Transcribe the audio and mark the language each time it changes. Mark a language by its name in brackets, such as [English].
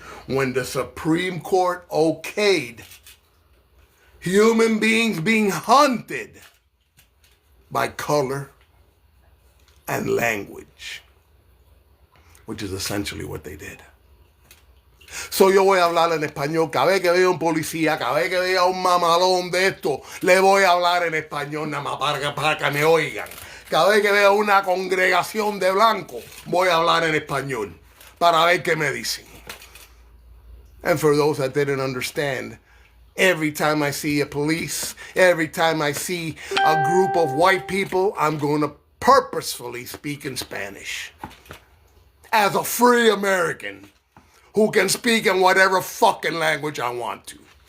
[English] When the Supreme Court okayed human beings being hunted by color and language, which is essentially what they did. [Spanish] So yo voy a hablar en español. Cada vez que vea un policía, cada vez que vea un mamalón de esto, le voy a hablar en español nada más para que me oigan. Cada vez que vea una congregación de blancos, voy a hablar en español para ver qué me dicen. [English] And for those that didn't understand, every time I see a police, every time I see a group of white people, I'm going to purposefully speak in Spanish. As a free American who can speak in whatever fucking language I want to.